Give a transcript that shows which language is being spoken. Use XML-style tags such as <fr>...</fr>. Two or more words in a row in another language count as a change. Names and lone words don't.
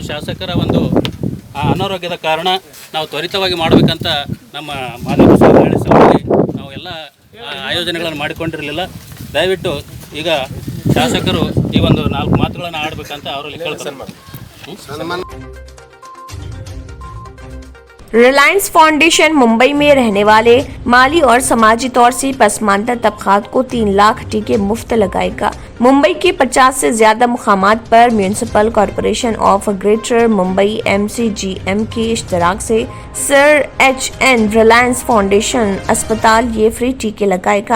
<kn>ಶಾಸಕರ ಒಂದು ಅನಾರೋಗ್ಯದ ಕಾರಣ ನಾವು ತ್ವರಿತವಾಗಿ ಮಾಡಬೇಕಂತ ನಮ್ಮ ಮಾಧ್ಯಮ ಸಭೆಯಲ್ಲಿ ನಾವು ಎಲ್ಲ ಆಯೋಜನೆಗಳನ್ನು ಮಾಡಿಕೊಂಡಿರಲಿಲ್ಲ। ದಯವಿಟ್ಟು ಈಗ ಶಾಸಕರು ಈ ಒಂದು 4 ಮಾತುಗಳನ್ನು ಆಡಬೇಕಂತ ಅವರಲ್ಲಿ ಕೇಳ್ತಾರೆ।</kn> <ur>ریلائنس فاؤنڈیشن ممبئی میں رہنے والے مالی اور سماجی طور سے پسماندہ طبقات کو 3 لاکھ ٹیکے مفت لگائے گا. ممبئی کے 50 سے زیادہ مقامات پر میونسپل کارپوریشن آف گریٹر ممبئی MCGM کے اشتراک سے سر HN ریلائنس فاؤنڈیشن اسپتال یہ فری ٹیکے لگائے گا.</ur>